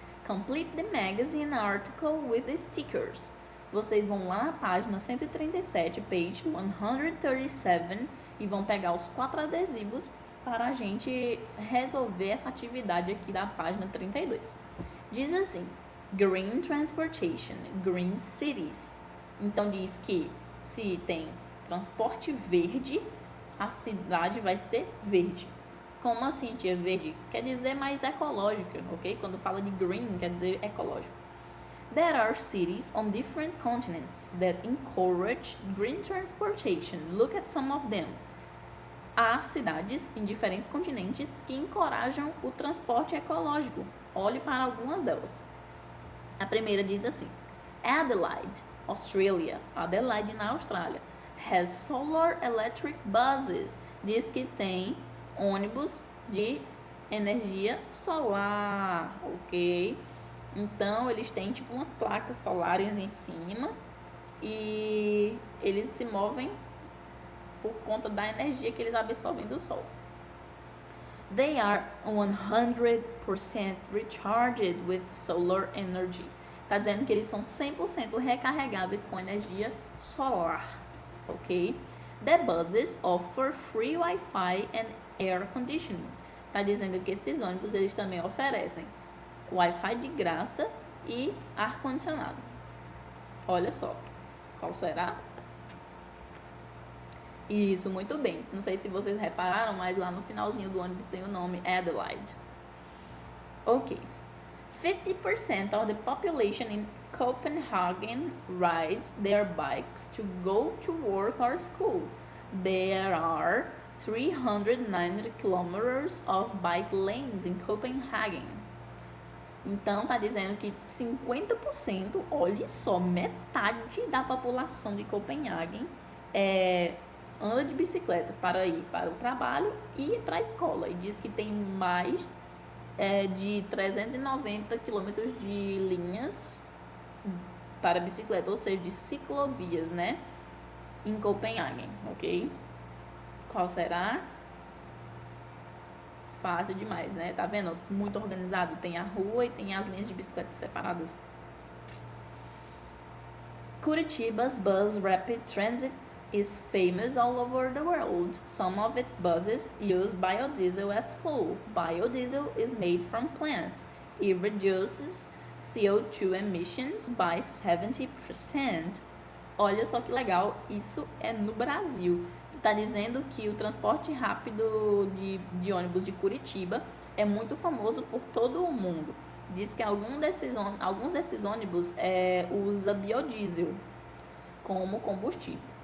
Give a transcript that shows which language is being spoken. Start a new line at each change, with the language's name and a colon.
English: Complete the magazine article with the stickers.
Portuguese: Vocês vão lá na página 137,
English: page 137,
Portuguese: e vão pegar os 4 adesivos para a gente resolver essa atividade aqui da página 32. Diz assim:
English: Green Transportation, Green Cities.
Portuguese: Então diz que se tem transporte verde, a cidade vai ser verde. Como assim, tia? Verde? Quer dizer mais ecológica, ok? Quando fala de green, quer dizer ecológico.
English: There are cities on different continents that encourage green transportation. Look at some of them.
Portuguese: Há cidades em diferentes continentes que encorajam o transporte ecológico. Olhe para algumas delas. A primeira diz assim: Adelaide, Australia. Adelaide, na Austrália.
English: Has solar electric buses.
Portuguese: Diz que tem ônibus de energia solar, ok? Então, eles têm tipo umas placas solares em cima e eles se movem por conta da energia que eles absorvem do sol.
English: They are 100% recharged with solar energy.
Portuguese: Tá dizendo que eles são 100% recarregáveis com energia solar, ok?
English: The buses offer free Wi-Fi and air conditioning.
Portuguese: Tá dizendo que esses ônibus eles também oferecem Wi-Fi de graça e ar-condicionado. Olha só, qual será? Isso, muito bem. Não sei se vocês repararam, mas lá no finalzinho do ônibus tem o nome Adelaide. Ok.
English: 50% of the population in Copenhagen rides their bikes to go to work or school. There are 390 kilometers of bike lanes in Copenhagen.
Portuguese: Então, tá dizendo que 50%, olha só, metade da população de Copenhagen anda de bicicleta para ir para o trabalho e para a escola. E diz que tem mais de 390 quilômetros de linhas para bicicleta, ou seja, de ciclovias, né? Em Copenhagen, ok? Qual será? Fácil demais, né? Tá vendo? Muito organizado. Tem a rua e tem as linhas de bicicleta separadas.
English: Curitiba's Bus Rapid Transit is famous all over the world. Some of its buses use biodiesel as fuel. Biodiesel is made from plants. It reduces CO2 emissions by 70%.
Portuguese: Olha só que legal, isso é no Brasil. Está dizendo que o transporte rápido de ônibus de Curitiba é muito famoso por todo o mundo. Diz que alguns desses ônibus usa biodiesel como combustível.